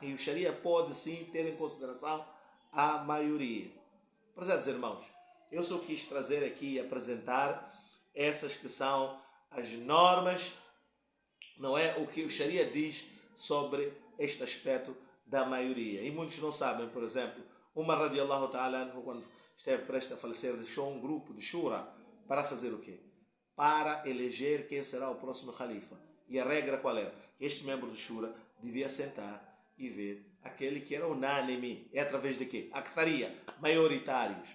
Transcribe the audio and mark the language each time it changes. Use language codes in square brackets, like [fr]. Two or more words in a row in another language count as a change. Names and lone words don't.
[pt] E o Sharia pode sim ter em consideração a maioria. Prezados irmãos, eu só quis trazer aqui e apresentar essas que são as normas, não é? O que o Sharia diz sobre este aspecto da maioria. E muitos não sabem, por exemplo, [ar] Umar رضي الله تعالى, [pt] quando esteve prestes a falecer, deixou um grupo de Shura para fazer o quê? Para eleger quem será o próximo Khalifa. E a regra qual era? Este membro do Shura devia sentar e ver aquele que era unânime. É através de quê? Actaria, maioritários.